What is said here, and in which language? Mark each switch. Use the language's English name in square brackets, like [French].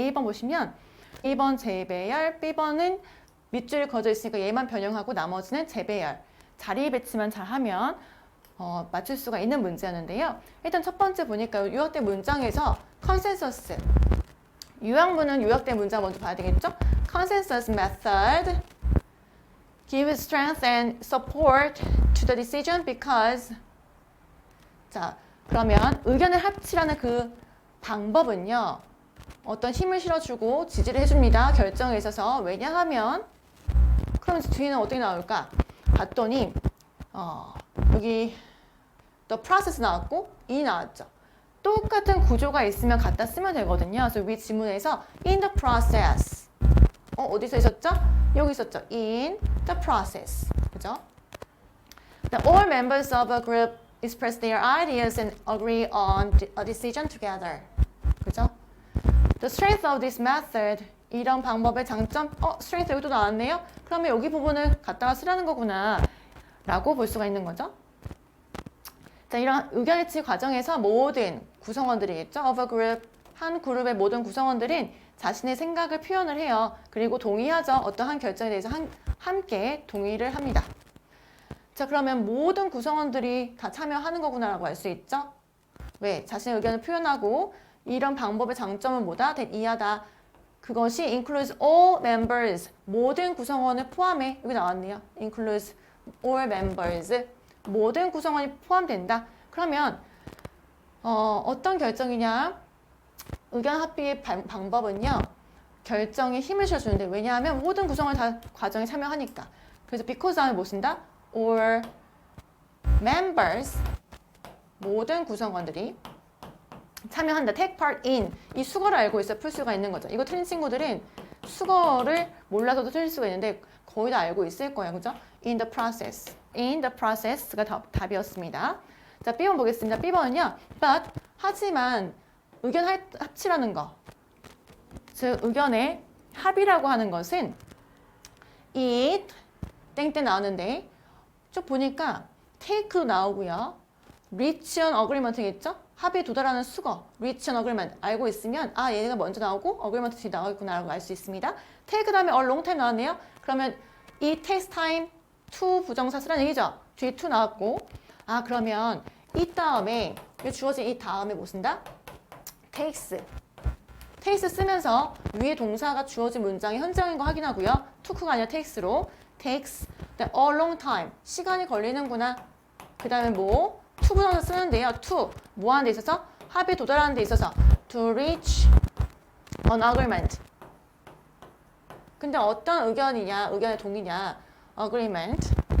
[Korean] A번 보시면 1번 재배열, B번은 밑줄이 그어져 있으니까 얘만 변형하고 나머지는 재배열. 자리 배치만 잘하면 맞출 수가 있는 문제였는데요. 일단 첫 번째 보니까 요약된 문장에서 컨센서스. 요약문은 요약된 문장 먼저 봐야 되겠죠? [English] Consensus method gives strength and support to the decision because [Korean] 자, 그러면 의견을 합치라는 그 방법은요. 어떤 힘을 실어주고 지지를 해줍니다. 결정에 있어서. 왜냐하면 그럼 뒤에는 어떻게 나올까? 봤더니 여기 [English] the process [Korean] 나왔고 이 나왔죠. 똑같은 구조가 있으면 갖다 쓰면 되거든요. 그래서 위 지문에서 [English] in the process [Korean] 어디서 있었죠? 여기 있었죠. [English] in the process. [Korean] 그죠? [English] All members of a group express their ideas and agree on a decision together. 그죠? The strength of this method. [Korean] 이런 방법의 장점. strength 여기도 나왔네요. 그러면 여기 부분을 갖다가 쓰라는 거구나. 라고 볼 수가 있는 거죠. 자, 이런 의견일치 과정에서 모든 구성원들이겠죠. [English] of a group. [Korean] 한 그룹의 모든 구성원들은 자신의 생각을 표현을 해요. 그리고 동의하죠. 어떠한 결정에 대해서 함께 동의를 합니다. 자, 그러면 모든 구성원들이 다 참여하는 거구나라고 알 수 있죠. 왜? 자신의 의견을 표현하고 이런 방법의 장점은 뭐다? 이하다. 그것이 [English] includes all members. [Korean] 모든 구성원을 포함해. 여기 나왔네요. [English] includes all members. [Korean] 모든 구성원이 포함된다. 그러면 어떤 결정이냐? 의견 합의의 방법은요. 결정에 힘을 실어주는데 왜냐하면 모든 구성원이 다 과정에 참여하니까. 그래서 because 다음에 뭐 쓴다? [English] all members. [Korean] 모든 구성원들이 참여한다. [English] take part in. [Korean] 이 수거를 알고 있어야 풀 수가 있는 거죠. 이거 틀린 친구들은 수거를 몰라서도 틀릴 수가 있는데 거의 다 알고 있을 거예요. [English] 그죠? in the process. in the process가 [Korean] 답이었습니다. 자, B번 보겠습니다. B번은요. but 하지만 의견 합치라는 거. 즉 의견의 합의라고 하는 것은 it 땡땡 나오는데 쭉 보니까 take도 나오고요. [English] reach an agreement겠죠? [Korean] 합의에 도달하는 수거, [English] reach an agreement [Korean] 알고 있으면 얘가 먼저 나오고 agreement 뒤에 나오겠구나라고 알 수 있습니다. take 다음에 [English] a long time [Korean] 나왔네요. 그러면 [English] it takes time to [Korean] 부정사 쓰라는 얘기죠. 뒤에 to 나왔고 그러면 이 다음에 주어진 이 다음에 뭐 쓴다? takes 쓰면서 위에 동사가 주어진 문장이 현재형인 거 확인하고요. took가 아니라 takes로 [English] takes a long time [Korean] 시간이 걸리는구나. 그 다음에 뭐 to 부정사 쓰는데요. to 뭐 하는 데 있어서 합의에 도달하는 데 있어서 [English] to reach an agreement. [Korean] 근데 어떤 의견이냐, 의견의 동의냐, agreement.